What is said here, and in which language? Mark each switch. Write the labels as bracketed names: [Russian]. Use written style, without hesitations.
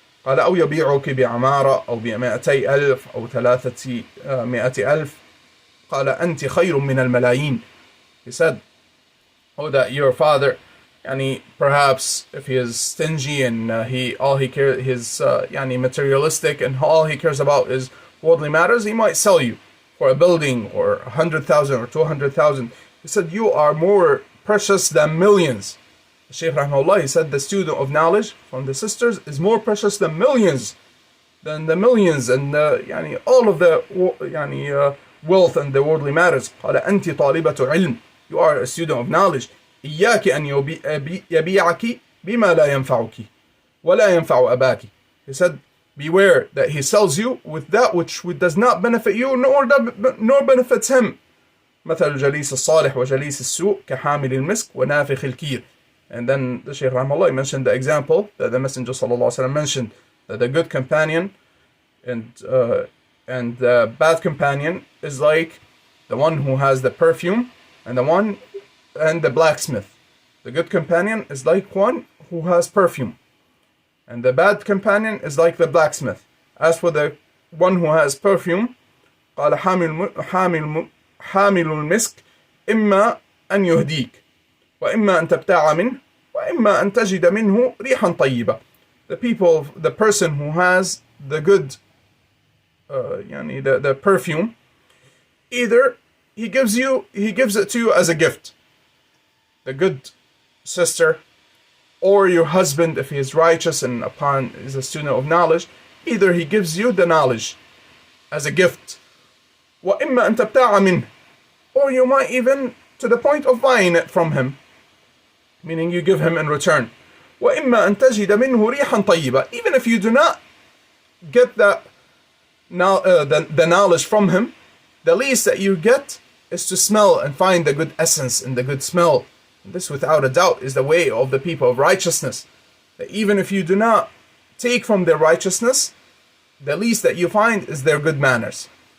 [Arabic] قال أو يبيعك بعمارة أو ب200,000 أو 300,000. قال أنت خير من الملايين. [English] He said, that your father, perhaps if he is stingy and he's materialistic and all he cares about is worldly matters, he might sell you for a building or 100,000 or 200,000. He said, you are more precious than millions. Shaykh rahimahullah, he said the student of knowledge from the sisters is more precious than the millions and all of the wealth and the worldly matters. [Arabic] قال أنت طالبة علم. [English] You are a student of knowledge. [Arabic] إياك أن يبيعك بما لا ينفعك ولا ينفع أباك. [English] He said, beware that he sells you with that which does not benefit you nor benefits him. [Arabic] مثل الجليس الصالح وجليس السوء كحامل المسك ونافخ الكير. [English] And then the Shaykh rahimahullah mentioned the example that the Messenger sallallahu alaihi wasallam mentioned, that the good companion and the bad companion is like the one who has the perfume and the blacksmith. The good companion is like one who has perfume, and the bad companion is like the blacksmith. As for the one who has perfume, [Arabic] قال حامل المسك إما أن يهديك وإما أن تبتاع منه وإما أن تجد منه ريحا طيبة. [English] The person who has the good the perfume, either he gives it to you as a gift, the good sister, or your husband, if he is righteous and is a student of knowledge, either he gives you the knowledge as a gift, [Arabic] وإما أن تبتاع منه, [English] or you might even to the point of buying it from him, meaning you give him in return. [Arabic] وإما أن تجد منه ريحا طيبة. [English] Even if you do not get the knowledge from him, the least that you get is to smell and find the good essence and the good smell. And this, without a doubt, is the way of the people of righteousness. That even if you do not take from their righteousness, the least that you find is their good manners.